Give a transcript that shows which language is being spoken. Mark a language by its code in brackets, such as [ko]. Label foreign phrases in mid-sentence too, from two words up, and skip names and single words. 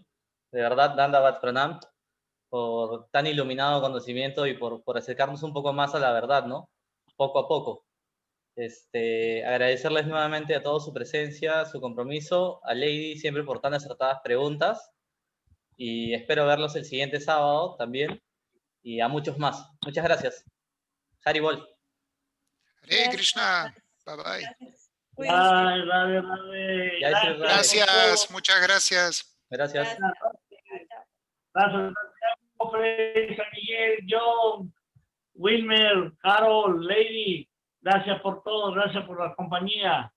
[es] De verdad, [hi] Dandavat Pranam, [es] por tan iluminado conocimiento y por acercarnos un poco más a la verdad, ¿no? Poco a poco. Agradecerles nuevamente a todos su presencia, su compromiso, a Lady siempre por tan acertadas preguntas, y espero verlos el siguiente sábado también, y a muchos más. Muchas gracias. Haribol. Hare Krishna. [en] Bye bye. [es] Gracias, muchas gracias. Gracias. Gracias, Miguel, John, Wilmer, Carol, Lady. Gracias por todo, gracias por la compañía.